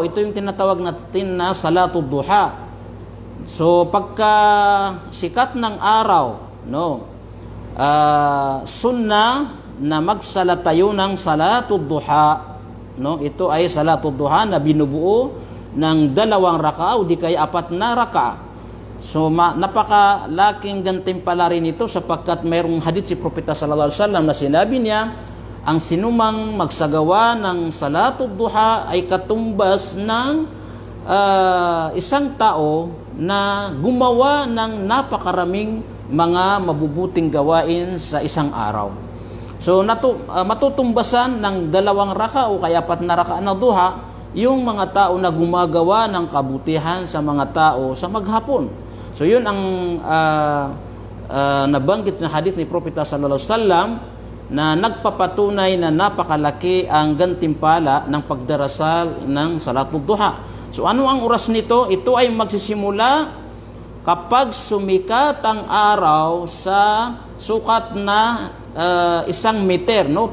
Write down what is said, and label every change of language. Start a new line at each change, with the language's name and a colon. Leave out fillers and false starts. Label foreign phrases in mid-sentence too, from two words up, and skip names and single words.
Filipino: Ito yung tinatawag natin na
Arabic: صلاة الضحى.
Filipino: So pagka sikat ng araw, no, sunna na magsala tayo ng
Arabic: صلاة الضحى,
Filipino: no? Ito ay
Arabic: صلاة الضحى
Filipino: na binubuo ng 2 raka'a o di kaya 4 na raka'a. So napakalaking gantimpala rin ito sapagkat mayroong hadith si Propeta
Arabic: صلى الله عليه وسلم
Filipino: na sinabi niya, ang sinumang magsagawa ng
Arabic: صلاة الضحى
Filipino: ay katumbas ng isang tao na gumawa ng napakaraming mga mabubuting gawain sa isang araw. So matutumbasan ng 2 raka'a o kaya 4 na raka'a na duha yung mga tao na gumagawa ng kabutihan sa mga tao sa maghapon. So yun ang nabanggit na hadith ni Propeta
Arabic: صلى الله عليه وسلم
Filipino: na nagpapatunay na napakalaki ang gantimpala ng pagdarasal ng
Arabic: صلاة الضحى.
Filipino: So ano ang oras nito? Ito ay magsisimula kapag sumikat ang araw sa sukat na 1 meter, no?